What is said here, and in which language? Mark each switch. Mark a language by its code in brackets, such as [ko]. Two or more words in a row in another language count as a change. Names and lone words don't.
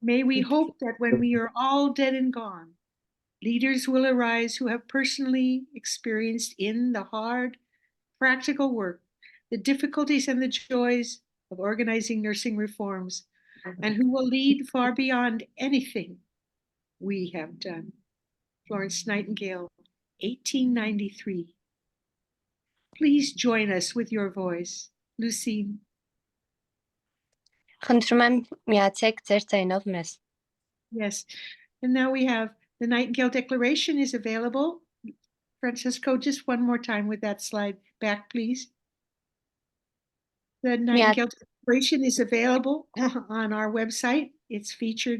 [en] May we hope that when we are all dead and gone, leaders will arise who have personally experienced in the hard, practical work, the difficulties and the joys of organizing nursing reforms, and who will lead far beyond anything we have done. Florence Nightingale, 1893. Please join us with your voice. Lucine. [hy] Խնդրում եմ միացեք ձեր ձայնով մեզ։ [en] Yes. And now we have the Nightingale Declaration is available. Francesco, just one more time with that slide back, please. The Nightingale Declaration is available on our website. It's featured.